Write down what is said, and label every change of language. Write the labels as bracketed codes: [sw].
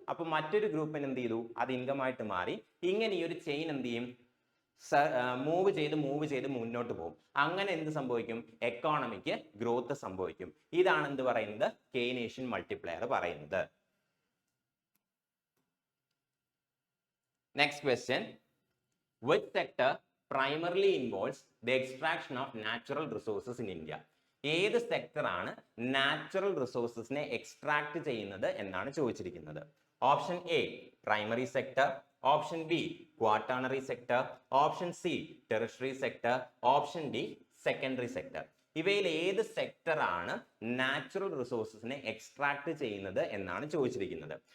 [ml] അപ്പൊ മറ്റൊരു ഗ്രൂപ്പിന് എന്ത് ചെയ്തു, അത് ഇൻകം ആയിട്ട് മാറി. ഇങ്ങനെ ഈ ഒരു ചെയിൻ എന്ത് ചെയ്യും, മൂവ് ചെയ്ത് മുന്നോട്ട് പോകും. അങ്ങനെ എന്ത് സംഭവിക്കും, എക്കോണമിക്ക് ഗ്രോത്ത് സംഭവിക്കും. ഇതാണ് എന്ത് പറയുന്നത്, കെയ്നേഷ്യൻ മൾട്ടിപ്ലയർ പറയുന്നത്. [en] Next question, which sector primarily involves the extraction of natural resources in India? [ml] ഏത് സെക്ടർ ആണ് നാച്ചുറൽ റിസോഴ്സസിനെ എക്സ്ട്രാക്ട് ചെയ്യുന്നത് എന്നാണ് ചോദിച്ചിരിക്കുന്നത്. [en] Option A primary sector, option B quaternary sector, option C tertiary sector, option D secondary sector. [ml] ഇവയിൽ ഏത് sector ആണ് natural റിസോഴ്സസിനെ extract ചെയ്യുന്നത് എന്നാണ് ചോദിച്ചിരിക്കുന്നത്.